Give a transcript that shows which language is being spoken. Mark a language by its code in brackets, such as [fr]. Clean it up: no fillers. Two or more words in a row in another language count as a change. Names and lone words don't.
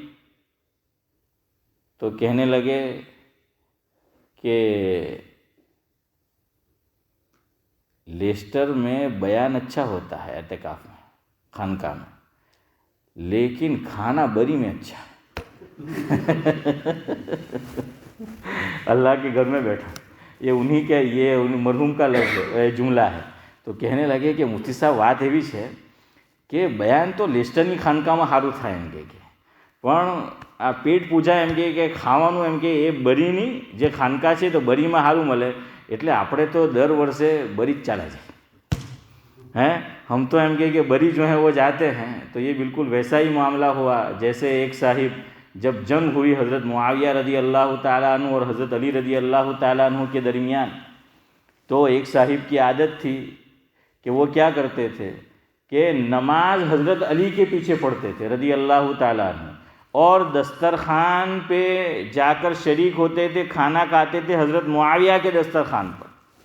[ur] تو کہنے لگے کہ لیسٹر میں بیان اچھا ہوتا ہے اعتکاف میں، خانقاہ میں، لیکن کھانا بری میں اچھا ہے. اللہ کے گھر میں بیٹھا، یہ انہی کا، یہ مرحوم کا لفظ جملہ ہے. تو کہنے لگے کہ مفتی صاحب [gu] વાત એવી છે કે બયાન તો લેસ્ટરની ખાનકામાં સારું થાય એમ કે પણ આ પેટ પૂજા એમ કે ખાવાનું એમ કે એ બરીની જે ખાનકા છે તો બરીમાં સારું મળે, એટલે આપણે તો દર વર્ષે બરી જ ચાલે છે ہیں. [ur] ہم تو [gu] એમ કે [ur] بری جو ہیں وہ جاتے ہیں. تو یہ بالکل ویسا ہی معاملہ ہوا جیسے ایک صاحب جب جنگ ہوئی حضرت معاویہ رضی اللہ تعالیٰ عنہ اور حضرت علی رضی اللہ تعالیٰ عنہ کے درمیان، تو ایک صاحب کی عادت تھی کہ وہ کیا کرتے تھے کہ نماز حضرت علی کے پیچھے پڑھتے تھے رضی اللہ تعالیٰ عنہ، اور دسترخوان پہ جا کر شریک ہوتے تھے، کھانا کھاتے تھے حضرت معاویہ کے دسترخوان پر.